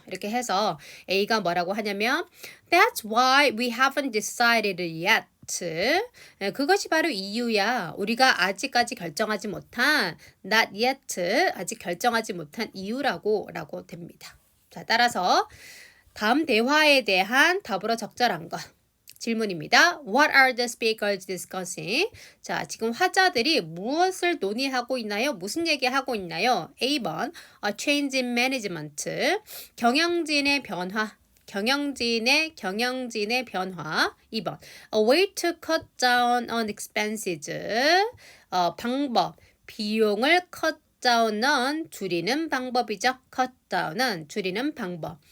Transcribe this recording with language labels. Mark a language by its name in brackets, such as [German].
[Korean] 이렇게 해서 A가 뭐라고 하냐면 [English] That's why we haven't decided yet. [Korean] 그것이 바로 이유야. 우리가 아직까지 결정하지 못한 not yet 아직 결정하지 못한 이유라고 됩니다. 자, 따라서 다음 대화에 대한 답으로 적절한 것. 질문입니다. [English] What are the speakers discussing? [Korean] 자, 지금 화자들이 무엇을 논의하고 있나요? 무슨 얘기하고 있나요? [English] A번, a change in management. [Korean] 경영진의 변화. 경영진의 변화. [English] 2번, a way to cut down on expenses. [Korean] 방법, 비용을 cut down은 줄이는 방법이죠. cut down은 줄이는 방법.